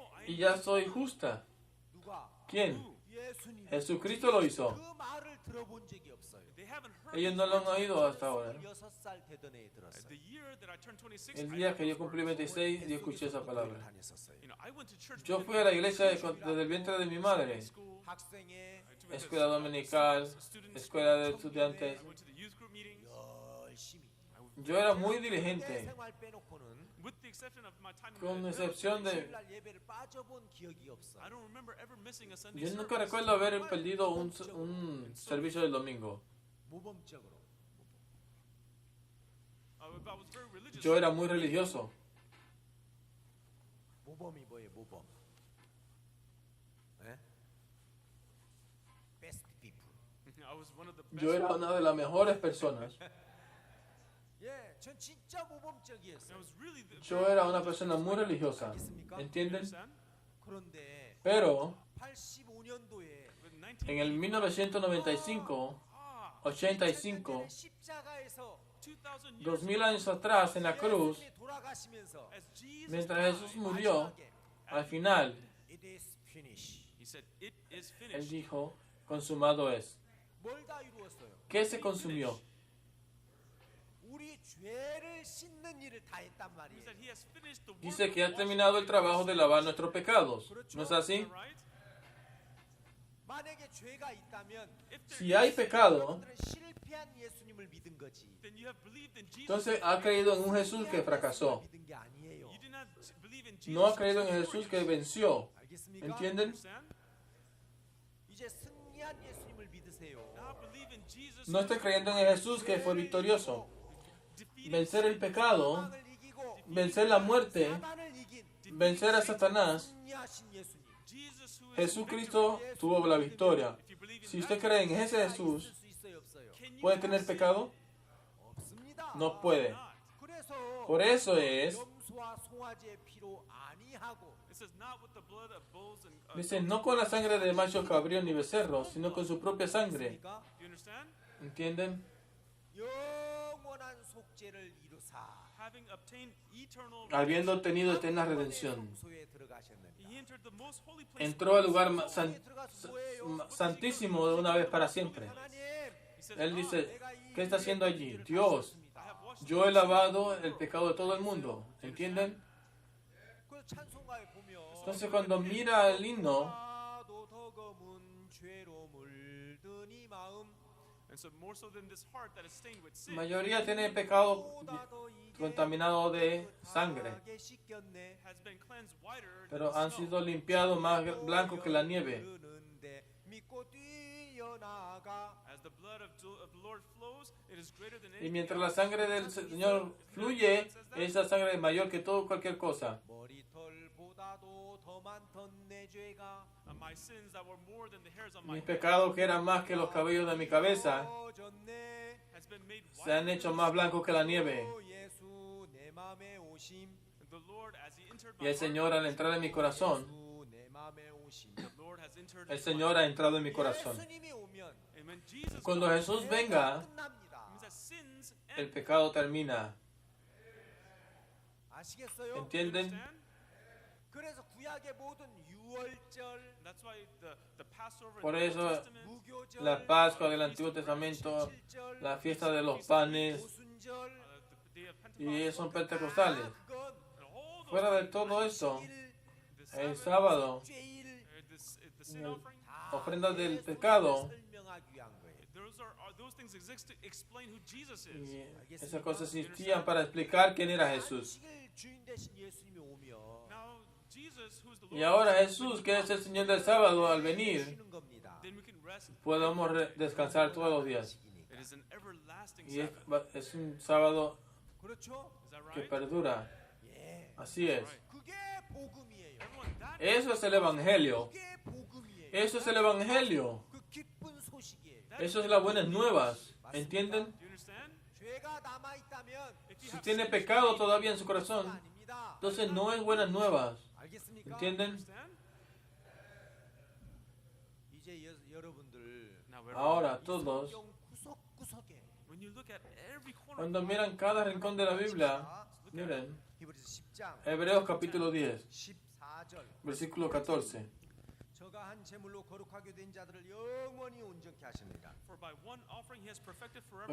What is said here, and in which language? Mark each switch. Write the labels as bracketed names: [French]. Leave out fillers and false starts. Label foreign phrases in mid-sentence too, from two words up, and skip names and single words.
[Spanish] Y ya soy justa. [Korean] 누가? [Spanish] ¿Quién? [Korean] 예수님. [Spanish] Jesucristo lo hizo. [Korean] 그 말을 들어본 적이 없어요. [English] They haven't heard [Spanish] Ellos no lo han oído hasta ahora. [Korean] 6살 되던 애에 들었어요. [English] the year that I turned 26. [Spanish] El [English] I [Spanish] día [English] heard [Spanish] que yo [English] those [Spanish] cumplí [English] words. [Spanish] 26, yo escuché esa palabra. [Korean] 다녔었어요. [English] You know, I went to church [Spanish] Yo [English] within [Spanish] fui a la iglesia desde el vientre de mi madre. [English] school. [Korean] 학생회 [Spanish] Escuela dominical, escuela de estudiantes. [English] I went to the youth group meetings. [Korean] 열심히. [Spanish] Yo era muy [Korean] 내 [Spanish] diligente, [Korean] 생활 빼놓고는 [English] With the exception of my time in [Spanish] con [English] the [Spanish] excepción de... [Korean] 주일날 예배를 빠져본 기억이 없어. [English] I don't remember ever missing a Sunday [Spanish] Yo nunca [English] service. [Spanish] recuerdo haber perdido un servicio del domingo. [Korean] 모범적으로. [English] I was very religious. [Spanish] Yo era muy religioso. [Korean] 모범이 뭐예요? 모범. 예? [English] Best people. I was one of the best. [Spanish] Yo era una de las mejores personas. [Korean] 예, 전 진짜 모범적이었어요. [English] I was really the, [Spanish] Yo era una persona muy religiosa. ¿Entienden? [English] understand? [Korean] 그런데 [Spanish] Pero [Korean] 85년도에 [English] But 19, [Spanish] en el 1995, 85, [Korean] 십자가에서 [English] 2000 years [Spanish] 2000 años atrás en la cruz, [Korean] 예수님이 돌아가시면서 [English] as Jesus [Spanish] mientras [English] died, [Spanish] Jesús murió, [Korean] 마지막에 [Spanish] al final, [English] It is finished. he said, "It is [Spanish] Él [English] finished." [Spanish] dijo, consumado es. [Korean] 뭘 다 이루었어요? [Spanish] ¿Qué se consumió? [Korean] 우리 죄를 씻는 일을 다 했단 [English] He [Korean] 말이에요. [English] said he has finished the work [Spanish] Dice que [English] of [Spanish] ha terminado el trabajo de lavar nuestros pecados. ¿No es así? [English] washing, right? [Korean] 만약에 죄가 있다면 [English] If there [Spanish] Si hay pecado, [Korean] 여러분들은 실패한 예수님을 믿은 거지. [English] then you have believed in Jesus. [Spanish] entonces ha creído en un Jesús que fracasó. [Korean] 믿은 게 아니에요. [English] You did not believe in Jesus. [Spanish] No ha creído en Jesús que venció. [Korean] 알겠습니까? [Spanish] ¿Entienden? [English] Understand? [Korean] 이제 승리한 예수님을 믿으세요. [English] Now believe in Jesus. [Spanish] No estoy creyendo en el Jesús que fue victorioso. [English] Defeated [Spanish] Vencer el pecado, [Korean] 사망을 이기고 [Spanish] vencer la muerte, [Korean] 사단을 이긴 [Spanish] vencer a Satanás. [Korean] 승리하신 예수님. [English] Jesus who is [Spanish] Jesucristo tuvo la victoria. [English] If you believe in [Spanish] Si [English] that, [Spanish] usted cree en ese [Korean] 있을 [Spanish] Jesús, [Korean] 수 있어요, 없어요? [English] can you [Spanish] ¿puede tener pecado? [Korean] 없습니다. [Spanish] No puede. [English] not? [Korean] 그래서 [Spanish] Por eso es, [Korean] 염소와 송아지의 피로 아니하고 [English] It says not with the blood of bulls and [Spanish] dice, no con la sangre de machos cabríos ni becerros, sino con su propia sangre. [Korean] 그러니까 [English] you understand? [Spanish] ¿Entienden? [Korean] 영원한 속죄를 이루사 [English] Having obtained eternal [Spanish] Habiendo obtenido eterna redención. [Korean] 성소에 들어가셨느니라. [English] he entered the most holy place. [Spanish] Entró al lugar [Korean] 성소에 들어가서 뭐예요? [Spanish] santísimo de una vez para siempre. [Korean] 하나님, [English] He said, [Spanish] Él dice, [Korean] 내가 이 [Spanish] ¿qué está haciendo allí? [Korean] 죄를 [Spanish] Dios, [Korean] 다 [English] I have washed [Spanish] yo he lavado el pecado de todo el mundo. ¿Entienden? [Korean] 그 찬송가에 보면 [Spanish] Entonces cuando mira el himno, [Korean] 나도 더 검은 죄로 물든 이 마음 [English] And so more so than this heart that is stained with sin [Spanish] mayoría tiene pecado [Korean] 보다 더 이게 [Spanish] contaminado de sangre, [Korean] 깨끗하게 씻겼네. [English] has been cleansed whiter [Spanish] pero [English] than [Spanish] han [English] snow. [Spanish] sido limpiados más blancos que la nieve. [Korean] 흐르는데 믿고 뛰어나가 [English] As the blood of the Lord flows, it is greater than [Spanish] Y [English] anything [Spanish] mientras la [English] else. [Spanish] sangre del Señor fluye, esa sangre es mayor que todo cualquier cosa. [Korean] 머리털보다도 더 많던 내 죄가 [English] My sins that were more than the hairs on my [Spanish] Mis [English] head [Spanish] pecados que eran más que los cabellos de mi cabeza [Korean] 젖네. [English] has been made [Spanish] se han [English] whiter [Spanish] hecho [English] than [Spanish] más [English] snow. [Spanish] blancos que la nieve. [Korean] 예수 내 맘에 오심 [English] The Lord, as He entered [Spanish] Y [English] my [Spanish] el Señor al entrar en mi corazón, [Korean] 예수 내 맘에 오심 [English] heart, the Lord has entered [Spanish] el [English] my [Spanish] Señor ha entrado en mi corazón. [Korean] 예수님이 오면 [English] And when Jesus [Spanish] Cuando [English] comes, [Spanish] Jesús [Korean] 죄가 [Spanish] venga, [Korean] 끝납니다. [English] it means that sins [Spanish] el [English] end. [Spanish] pecado termina. [Korean] 아시겠어요? [Spanish] ¿Entienden? [Korean] 그 그래서 구약의 모든 유월절, [English] That's why the Passover [Spanish] Por [English] in the Old [Spanish] eso [English] Testament, [Korean] 무교절, [Spanish] la Pascua del Antiguo Testamento, la fiesta de los panes, [Korean] 오순절, [English] the day of Pentecost, [Spanish] y son pentecostales. [Korean] 그건 [English] and all those [Spanish] Fuera de [English] things, [Spanish] todo esto, [English] the [Spanish] el [English] Sabbath, [Spanish] sábado, [Korean] 죄일 [English] the sin offering, [Spanish] ofrendas del pecado, [Korean] 설명하기 위한 거예요. [English] those things exist to explain who Jesus is. [Spanish] y esas cosas existían para explicar quién era Jesús. [Korean] 안식일 주인 되신 예수님이 오면 [English] Now, Jesus, who's the [Spanish] Y [English] Lord, [Spanish] ahora Jesús, que es el Señor del sábado, al venir, [Korean] 쉬는 겁니다. [English] then we can rest. [Spanish] podemos descansar todos los días. [English] It is an everlasting [Spanish] Y [English] Sabbath. [Spanish] es un sábado [Korean] 그렇죠? [English] Is that [Spanish] que [English] right? [Spanish] perdura. [Korean] 예. [Spanish] Así es. [Korean] 그게 복음이에요. [English] Everyone, that [Spanish] Eso es el Evangelio. [Korean] 그게 복음이에요. [Spanish] Eso es el Evangelio. [Korean] 그 기쁜 소식이에요. [Spanish] Eso es las buenas nuevas. ¿Entienden? [English] do you understand? [Korean] 죄가 남아 있다면 [English] If you [Spanish] Si [English] have [Spanish] tiene [English] sin, [Spanish] pecado todavía en su corazón, [Korean] 아닙니다. [Spanish] entonces no es buenas nuevas. [Korean] 알겠습니까? [Spanish] ¿Entienden? [English] understand? [Korean] 이제 여러분들 [English] Now, we're- [Spanish] Ahora todos, [Korean] 성경 구석구석에 [English] when you look at every corner, [Spanish] cuando miran cada rincón de la Biblia, miren, [Korean] 히브리서 10장 [Spanish] Hebreos capítulo 10, [Korean] 14절 [Spanish] versículo 14. [Korean] 저가 한 제물로 거룩하게 된 자들을 영원히 온전케 하십니다. [English] for by one offering he has perfected forever.